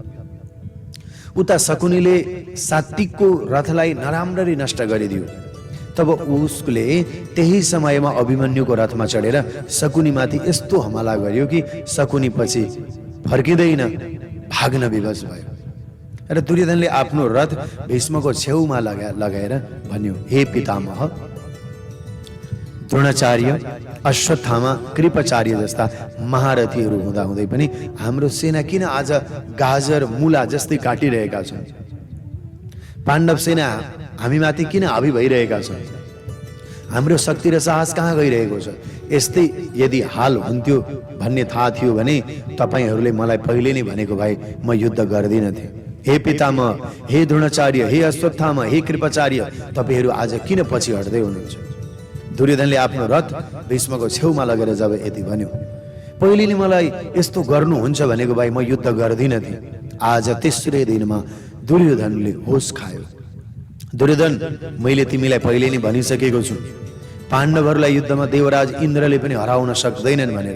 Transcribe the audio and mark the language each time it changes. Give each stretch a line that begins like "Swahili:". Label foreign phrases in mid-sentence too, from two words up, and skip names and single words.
Nepali: उता शकुनीले सात्विकको रथलाई नराम्ररी नष्ट गरिदियो। तब उसले त्यही समयमा अभिमन्युको रथमा चढेर शकुनीमाथि यस्तो हमला गर्यो कि शकुनी पछि फर्किँदैन, भाग्न विवश भयो। र दुर्योधनले आफ्नो रथ भीष्मको छेउमा लगाएर भन्यो, हे पितामह, द्रोणाचार्य, अश्वत्थामा, कृपाचार्य जस्ता महारथीहरू हुँदाहुँदै पनि हाम्रो सेना किन आज गाजर मुला जस्तै काटिरहेका छन्? पाण्डव सेना हामीमाथि किन हावी भइरहेका छन्? हाम्रो शक्ति र साहस कहाँ गइरहेको छ? यस्तै यदि हाल हुन्थ्यो भन्ने थाहा थियो भने तपाईहरूले मलाई पहिले नै भनेको भए म युद्ध गर्दिनथे। हे पितामह, हे द्रोणाचार्य, हे अश्वत्थामा, हे कृपाचार्य, तपाईहरू आज किन पछि हट्दै हुनुहुन्छ? दुर्योधनले आफ्नो रथ भीष्मको छेउमा लगेर जब यति भन्यो, पहिले नै मलाई यस्तो गर्नुहुन्छ भनेको भए म युद्ध गर्दिनथे। आज तेस्रो दिनमा दुर्योधनले होस खायो। दुर्योधन, मैले तिमीलाई पहिले नै भनिसकेको छु, पाण्डवहरूलाई युद्धमा देवराज इन्द्रले पनि हराउन सक्दैनन् भनेर।